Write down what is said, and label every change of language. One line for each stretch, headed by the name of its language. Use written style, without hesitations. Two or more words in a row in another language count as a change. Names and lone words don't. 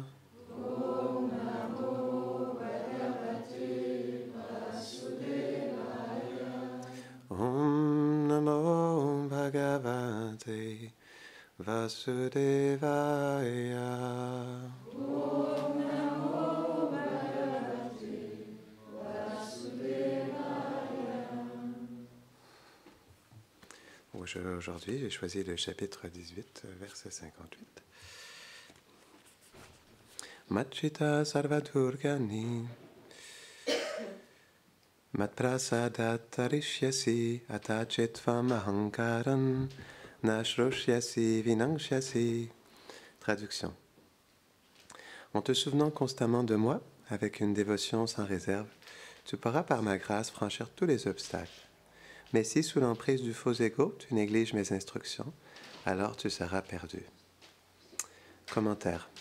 Sanskrit: ॐ नमो भगवते वासुदेवाय. ॐ नमो भगवते वासुदेवाय. ॐ नमो भगवते वासुदेवाय.
French: Aujourd'hui, j'ai choisi le chapitre 18, verset 58.
Sanskrit: मच्चित सर्वदुर्गाणि मत्प्रसादात् तरिष्यसि अथचित्वम् अहङ्कारान् नश्रोष्यसि विनङ्क्ष्यसि.
French: Traduction. En te souvenant constamment de moi, avec une dévotion sans réserve, tu pourras par ma grâce franchir tous les obstacles. Mais si sous l'emprise du faux ego, tu négliges mes instructions, alors tu seras perdu. Commentaire.